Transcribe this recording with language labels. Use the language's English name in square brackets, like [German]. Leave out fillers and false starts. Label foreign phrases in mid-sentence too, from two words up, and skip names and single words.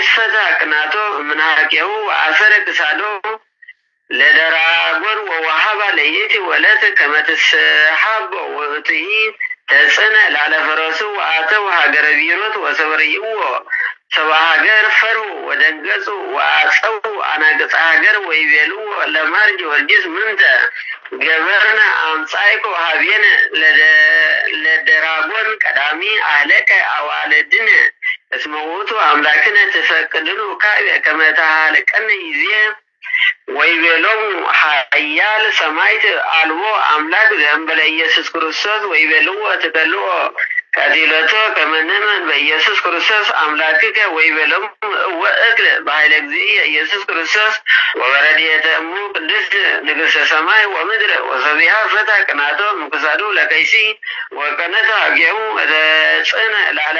[Geez] ፈታ ቅናቶ እምንሃቄሁ ወአሰረ ክሳዶ ለደራጎን ወወሃባ ለይእቲ ወለት ከመ ትስሓቦ ውእቱሂ ተጽዕነ ላዕለ ፈረሱ ወአተው ሀገረ ቢሮት ወሰበርይዎ ሰብአ ሀገር ፈርሁ ወደንገጹ ወአጸው አናገጸ ሀገር ወይቤልዎ ለማር ጊዮርጊስ ምንተ ገበርነ አምጻእኮ ሀቤነ ለደራጎን ቀዳሚ አህለቀ አዋልድነ እስመ ውእቱ አምላክነ ትፈቅድኑ ካዕበ ከመ ተሃልቀነ ይዜ ወይቤሎሙ ኃያል ሰማዕት አልቦ አምላክ ዘእንበለ ኢየሱስ ክርስቶስ ወይቤልዎ ትከልኦ ቀቲለቶ ከመ ንእመን በኢየሱስ ክርስቶስ አምላክከ ወይቤሎሙ እወ እክል በኃይለ እግዚእየ ኢየሱስ ክርስቶስ ወበረድኤተ እሙ ቅድስት ንግሥተ ሰማይ ወምድር ወሰቢሃ ፈታ ቅናቶ እምክሳዱ ለከይሲ ወቀነተ ሀቄሁ ወተጽዕነ ላዕለ